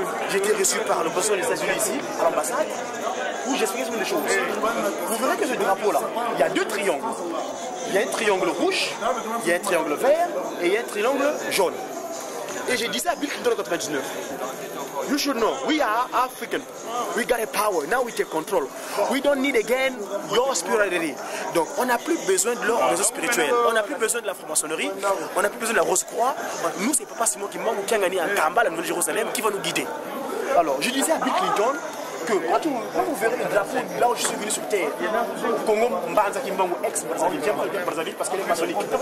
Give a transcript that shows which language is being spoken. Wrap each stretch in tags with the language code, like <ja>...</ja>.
<fr>J'ai été reçu par le président des États-Unis ici, à l'ambassade, où j'expliquais sur les choses. Vous verrez que ce drapeau-là, il y a deux triangles. Il y a un triangle rouge, il y a un triangle vert et il y a un triangle jaune. Et j'ai dit ça à Bill Clinton en 1999.</fr> <en>You should know, we are African. We got a power. Now we take control. We don't need again your spirituality.</en> <fr>Donc, on n'a plus besoin de leur réseau spirituel. On n'a plus besoin de la franc-maçonnerie. On n'a plus besoin de la Rose-Croix. Nous, c'est Papa Simon Kimbangu qui a gagné un Kamba, la Nouvelle-Jérusalem, qui va nous guider. Alors, je disais à Bill Clinton que quand vous verrez le drapeau là où je suis venu sur terre, Congo Mbanza Kimbangu, ex-Brazzaville, j'aime pas Brazzaville parce qu'elle est maçonnique.</fr>